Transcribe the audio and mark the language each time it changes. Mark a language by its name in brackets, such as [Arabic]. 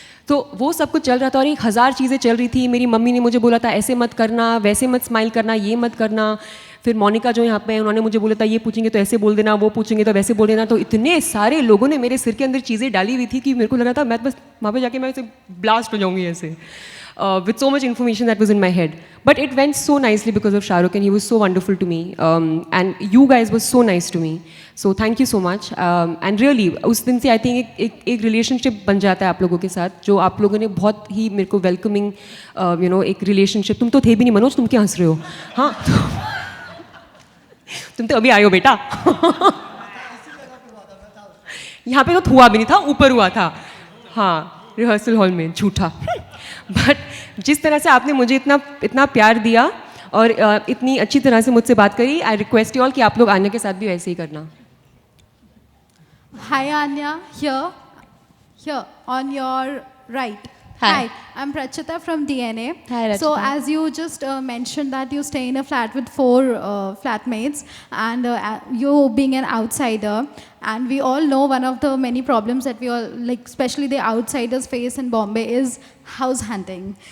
[Hindi] तो वो सब कुछ चल रहा था और 1000 चीज़ें चल रही थी। मेरी मम्मी ने मुझे बोला था ऐसे मत करना, वैसे मत स्माइल करना, ये मत करना। फिर मोनिका जो यहाँ पे है उन्होंने मुझे बोला था ये पूछेंगे तो ऐसे बोल देना, वो पूछेंगे तो वैसे बोल देना। तो इतने सारे लोगों ने मेरे सिर के अंदर चीज़ें डाली हुई थी कि मेरे को लगा था मैं बस वहाँ पे जाके मैं ऐसे ब्लास्ट हो जाऊँगी ऐसे। [English] With so much information that was in my head. But it went so nicely because of Shahrukh and he was so wonderful to me. And you guys were so nice to me. So thank you so much. And really, [Hindi] उस दिन से [English] I think [Hindi] एक relationship बन जाता है आप लोगों के साथ, जो आप लोगों ने बहुत ही मेरे को welcoming, एक relationship। तुम तो थे भी नहीं मनोज, तुम क्या हंस रहे हो? हाँ, तुम तो अभी आए हो बेटा। यहाँ पे तो हुआ भी नहीं था, ऊपर हुआ था। हाँ, रिहर्सल हॉल में, झूठा। बट जिस तरह से आपने मुझे इतना प्यार दिया और इतनी अच्छी तरह से मुझसे बात करी, [English] I request you all [Hindi] कि आप लोग आन्या के साथ भी वैसे ही करना। [English] Hi Anya, here on your right. Hi, I'm Prachita from DNA. Hi, So Rachita. as you just mentioned that you stay in a flat with 4 flatmates and you being an outsider, and we all know one of the many problems that we all, like especially the outsiders face in Bombay is house hunting.